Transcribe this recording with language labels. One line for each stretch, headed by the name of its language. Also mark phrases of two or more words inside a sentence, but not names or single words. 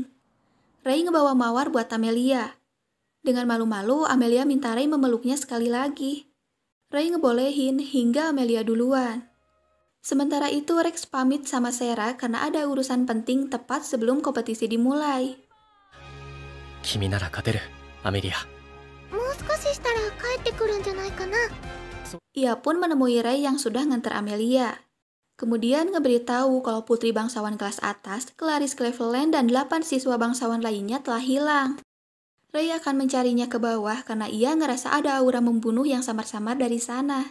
Indonesian: Ray ngebawa mawar buat Amelia. Dengan malu-malu, Amelia minta Ray memeluknya sekali lagi. Ray ngebolehin hingga Amelia duluan. Sementara itu Rex pamit sama Sarah karena ada urusan penting tepat sebelum kompetisi dimulai.
Japanese: 君なら勝てるアメリアもう少ししたら帰ってくるんじゃないかな。
Indonesian: Ia pun menemui Ray yang sudah nganter Amelia. Kemudian ngeberitahu kalau putri bangsawan kelas atas, Clarice Cleveland dan 8 siswa bangsawan lainnya telah hilang. Ray akan mencarinya ke bawah karena ia ngerasa ada aura membunuh yang samar-samar dari sana.